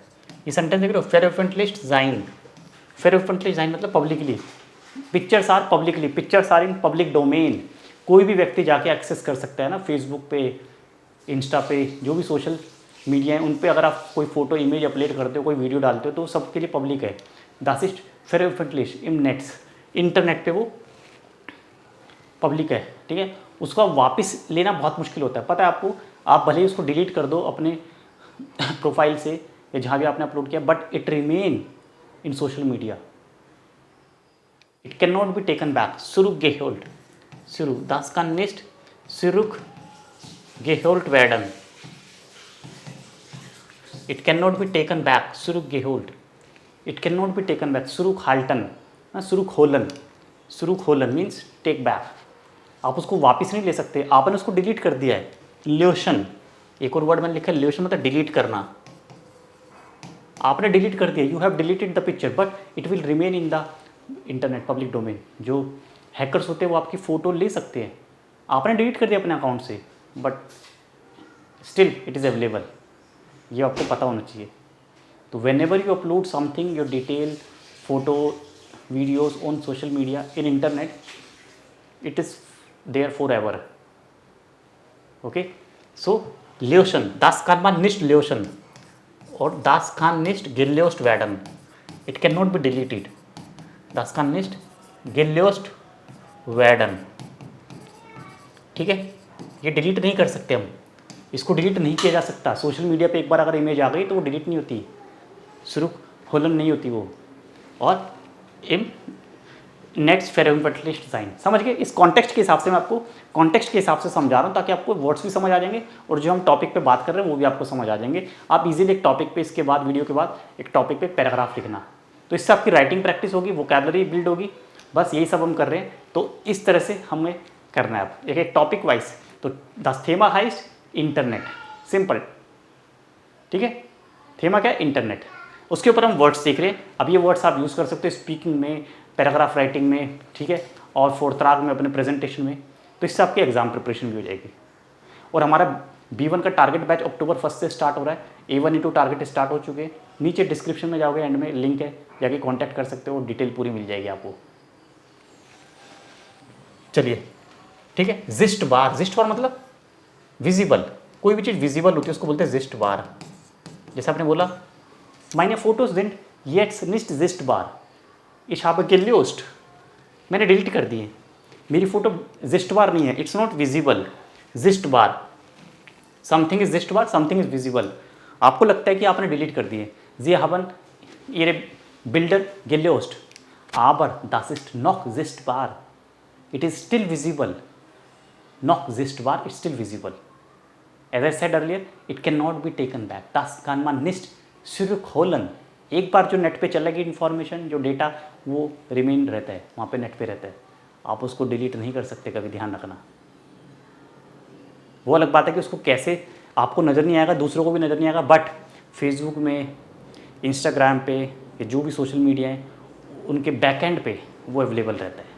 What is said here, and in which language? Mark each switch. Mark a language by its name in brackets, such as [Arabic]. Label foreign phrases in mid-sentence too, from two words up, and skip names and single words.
[Hindi] ये सेंटेंस देख रहे हो, [German] veröffentlicht sein. veröffentlicht sein [Hindi] मतलब पब्लिकली. [English] pictures are publicly, pictures are in public domain. [Hindi] कोई भी व्यक्ति जाके एक्सेस कर सकता है ना, फेसबुक पे, इंस्टा पे, जो भी [English] social media [Hindi] है उन पे अगर आप कोई [English] photo image upload [Hindi] करते हो, कोई वीडियो डालते हो तो सबके लिए पब्लिक है. [German] Das ist veröffentlicht im Netz. [Hindi] इंटरनेट पे वो पब्लिक है. ठीक है, उसका वापस लेना बहुत मुश्किल होता है, पता है आपको. आप भले ही उसको डिलीट कर दो अपने प्रोफाइल से या जहाँ भी आपने अपलोड किया, [English] but it remain in social media. it cannot be taken back. [German] zurückgeholt. सुरु das kann nicht zurück geholt werden. [English] It cannot be taken back. [German] Zurück geholt. [English] It cannot be taken back. [German] zurückhalten, zurückholen. zurückholen [English] means take back. [Hindi] आप उसको वापस नहीं ले सकते, आपने उसको डिलीट कर दिया है. ल्योशन, एक और वर्ड मैंने लिखा है ल्योशन, मतलब डिलीट करना. आपने डिलीट कर दिया, [English] you have deleted the picture but it will remain in the internet public domain. [Hindi] जो हैकर्स होते हैं वो आपकी फ़ोटो ले सकते हैं. आपने डिलीट कर दिया अपने अकाउंट से, [English] but still it is available. [Hindi] ये आपको पता होना चाहिए. [English] तो whenever you upload something, your detail, photo, videos on social media in internet, it is there forever. Okay, so [German] löschen, das kann man nicht löschen, or das kann nicht gelöscht werden. [English] It cannot be deleted. [German] Das kann nicht gelöscht werden. [Hindi] ठीक है, ये डिलीट नहीं कर सकते हम, इसको डिलीट नहीं किया जा सकता. [English] social media [Hindi] पे एक बार अगर इमेज आ गई तो वो डिलीट नहीं होती, [German] zurückholen [Hindi] नहीं होती वो. [German] और im Netz veröffentlicht sein. [Hindi] समझ गए. इस कॉन्टेक्स्ट के हिसाब से मैं आपको कॉन्टेक्स्ट के हिसाब से समझा रहा हूँ, ताकि आपको वर्ड्स भी समझ आ जाएंगे और जो हम टॉपिक पे बात कर रहे हैं वो भी आपको समझ आ जाएंगे. आप इजीली एक टॉपिक पे, इसके बाद वीडियो के बाद एक टॉपिक पे पैराग्राफ लिखना, तो इससे आपकी [English] writing practice [Hindi] होगी, [English] vocabulary build [Hindi] होगी. बस यही सब हम कर रहे हैं, तो इस तरह से हमें करना है. आप एक एक [English] topic wise. [Hindi] तो [German] das Thema heißt [English] internet, simple. [Hindi] ठीक है, थेमा क्या है, इंटरनेट. उसके ऊपर हम वर्ड्स सीख रहे हैं. अब ये वर्ड्स आप यूज़ कर सकते हो स्पीकिंग में, [English] paragraph writing [Hindi] में, ठीक है, और फोरत्राग में, अपने प्रेजेंटेशन में. तो इससे आपकी [English] exam preparation [Hindi] भी हो जाएगी. और हमारा B1 का [English] target batch [Hindi] अक्टूबर 1 से स्टार्ट हो रहा है. A1 E2 टारगेट स्टार्ट हो चुके हैं. नीचे डिस्क्रिप्शन में जाओगे, एंड में लिंक है, जाके कॉन्टैक्ट कर सकते हो, डिटेल पूरी मिल जाएगी आपको. चलिए ठीक है. जिस्ट बार. जिस्ट बार मतलब विजिबल. कोई भी चीज़ विजिबल होती है उसको बोलते हैं जिस्ट बार. जैसे आपने बोला [German] meine Fotos sind jetzt nicht sichtbar. Ich habe gelöscht. [Hindi] मैंने डिलीट कर दिए, मेरी फोटो जिस्टबार नहीं है. [English] it's not visible. sichtbar, something is sichtbar, something is visible. [Hindi] आपको लगता है कि आपने डिलीट कर दिए. [German] Sie haben ihre Bilder gelöscht, aber das ist noch sichtbar. [English] It is still visible. [German] Noch sichtbar, [English] it's still visible. As I said earlier, it cannot be taken back. [German] Das kann man nicht zurückholen. [Hindi] एक बार जो नेट पे चलेगी इन्फॉर्मेशन, जो डेटा, वो रिमेन रहता है वहाँ पे, नेट पे रहता है. आप उसको डिलीट नहीं कर सकते कभी, ध्यान रखना. वो अलग बात है कि उसको कैसे आपको नज़र नहीं आएगा, दूसरों को भी नज़र नहीं आएगा, बट फेसबुक में, इंस्टाग्राम पे, या जो भी [English] social media [Hindi] है उनके बैकएंड पे वो अवेलेबल रहता है.